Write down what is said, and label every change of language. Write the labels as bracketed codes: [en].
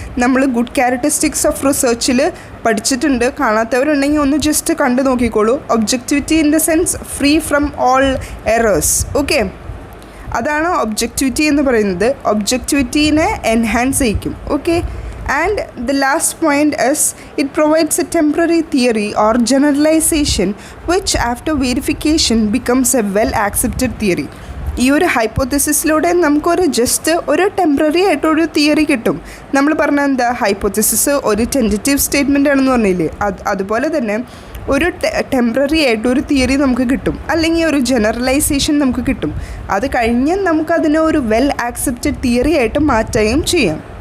[ml] നമ്മൾ good characteristics of റിസർച്ചിൽ പഠിച്ചിട്ടുണ്ട്. കാണാത്തവരുണ്ടെങ്കിൽ ഒന്ന് ജസ്റ്റ് കണ്ടു നോക്കിക്കോളൂ. [en] Objectivity in the sense free from all errors. [ml] Okay, അതാണ് ഒബ്ജക്റ്റിവിറ്റി എന്ന് പറയുന്നത്. ഒബ്ജക്റ്റിവിറ്റീനെ enhance ചെയ്യിക്കും. Okay, [en] And the last point is it provides a temporary theory or generalization which after verification becomes a well accepted theory. [ml] ഈ ഒരു ഹൈപ്പോത്തസിസിലൂടെ നമുക്കൊരു just ഒരു temporary ആയിട്ടൊരു theory കിട്ടും. നമ്മൾ പറഞ്ഞ എന്താ, ഹൈപ്പോത്തസിസ് ഒരു ടെൻറ്റേറ്റീവ് സ്റ്റേറ്റ്മെൻ്റ് ആണെന്ന് പറഞ്ഞില്ലേ, അതുപോലെ തന്നെ ഒരു ടെമ്പററി ആയിട്ടൊരു തിയറി നമുക്ക് കിട്ടും, അല്ലെങ്കിൽ ഒരു ജനറലൈസേഷൻ നമുക്ക് കിട്ടും. അത് കഴിഞ്ഞ് നമുക്കതിനെ ഒരു വെൽ ആക്സെപ്റ്റഡ് തിയറി ആയിട്ട് മാറ്റുകയും ചെയ്യാം.